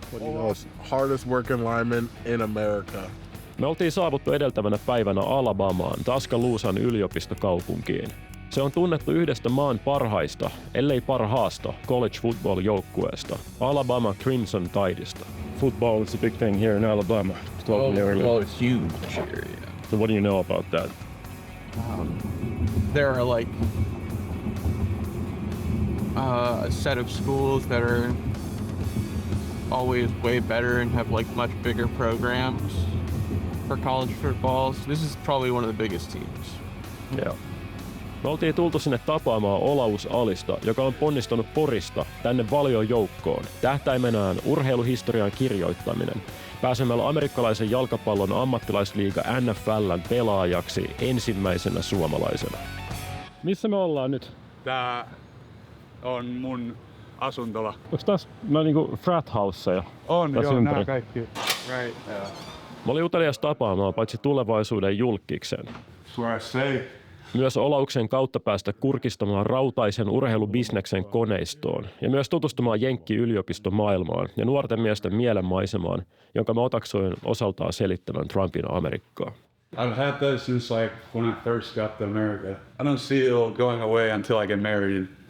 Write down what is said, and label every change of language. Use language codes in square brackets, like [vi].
[en] But he knows hardest working lineman in America. [fi] Me oltiin saavuttu edeltävänä päivänä Alabamaan, Tuscaloosan yliopistokaupunkiin. Se on tunnettu yhdestä maan parhaista, ellei parhaasta, college football-joukkueesta, Alabama Crimson Tideista. [en] Football is a big thing here in Alabama. Well, it's huge here, yeah. So what do you know about that? There are like a set of schools that are always way better and have like much bigger programs for college football. So this is probably one of the biggest teams. Yeah. [fi] Me oltiin tultu sinne tapaamaan Olaus Alista, joka on ponnistanut Porista tänne Valion joukkoon. Tähtäimenään urheiluhistorian kirjoittaminen. Pääsemällä amerikkalaisen jalkapallon ammattilaisliiga NFL:n pelaajaksi ensimmäisenä suomalaisena. Missä me ollaan nyt? Tää on mun asuntola. Onks taas niinku frat houseja? On, joo, ympäri? nää kaikki. [en] Right, yeah. [fi] Mä olin utelias tapaamaan paitsi tulevaisuuden julkkiksen. [en] Where I stay. [fi] Myös Olauksen kautta päästä kurkistamaan rautaisen urheilubisneksen koneistoon ja myös tutustumaan Jenkki-yliopistomaailmaan ja nuorten miesten mielenmaisemaan, jonka mä otaksoin osaltaan selittävän Trumpin Amerikkaa. [en] I've had that since like when I first got to America. I don't see it going away until I get married.